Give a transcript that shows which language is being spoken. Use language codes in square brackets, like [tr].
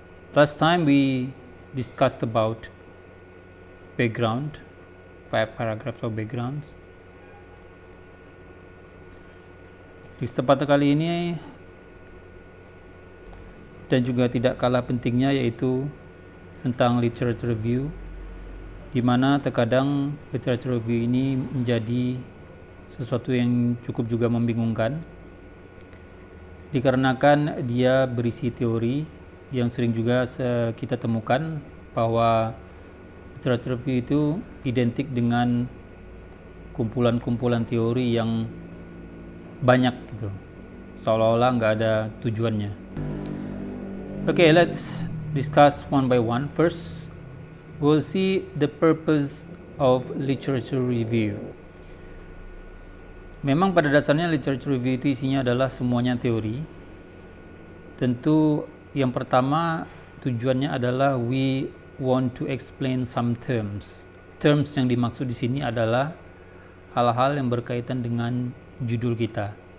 [en] Last time we discussed about background, 5 paragraphs of backgrounds. [id] Di kesempatan kali ini dan juga tidak kalah pentingnya yaitu tentang literature review, di mana terkadang literature review ini menjadi sesuatu yang cukup juga membingungkan dikarenakan dia berisi teori yang sering juga kita temukan bahwa literature review itu identik dengan kumpulan-kumpulan teori yang banyak gitu, seolah-olah nggak ada tujuannya. [en] Okay, let's discuss one by one. First, we'll see the purpose of literature review. [id] Memang pada dasarnya literature review itu isinya adalah semuanya teori. Tentu yang pertama tujuannya adalah we want to explain some terms. Terms yang dimaksud di sini adalah hal-hal yang berkaitan dengan judul kita.